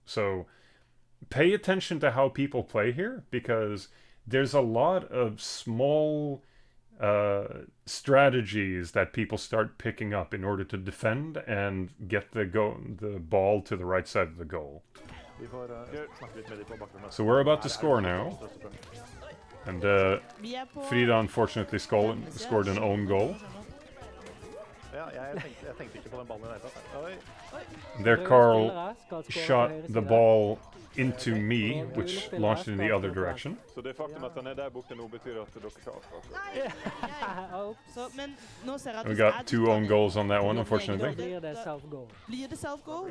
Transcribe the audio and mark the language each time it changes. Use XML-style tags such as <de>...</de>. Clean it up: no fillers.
<en>So pay attention to how people play here, because there's a lot of small strategies that people start picking up in order to defend and get the ball to the right side of the goal. So we're about to score now. And Frida unfortunately scored an own goal.</en> <no>Ja, jeg tenkte ikke på den ballen i det hele tatt. Oi.</no> <en>There Carl shot the ball into me, which launched in the other direction.</en> <no>Så det faktum at han der borte nå betyr at dere ikke avslutter. Så, men nå ser jeg at</no> <en>We got 2 own goals on that one, unfortunately.</en> <no>Blir det self-goal? Blir det self-goal?</no>